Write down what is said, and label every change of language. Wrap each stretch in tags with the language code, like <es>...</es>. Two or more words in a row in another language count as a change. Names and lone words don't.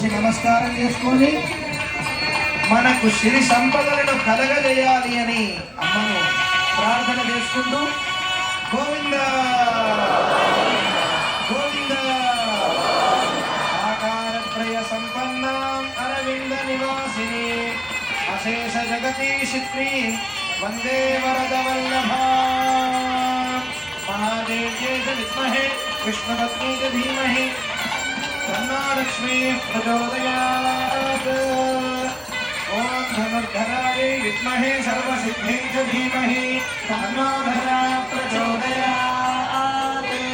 <te>నమస్కారం చేసుకొని మనకు సిరి సంపదలను కలగజేయాలి అని అమ్మను ప్రార్థన చేసుకుంటూ గోవింద గోవింద</te> <sa>ఆకారత్రయ సంపన్న అరవింద నివాసిని అశేష జగదీశిత్రి వందే వరద వల్లభ महादेव्यै च विद्महे विष्णुपत्नी च धीमहि तन्नो लक्ष्मीः प्रचोदयात् ॐ धनुर्धरायै विद्महे सर्वसिद्ध्यै च धीमहि तन्नो धरा प्रचोदयात्</sa>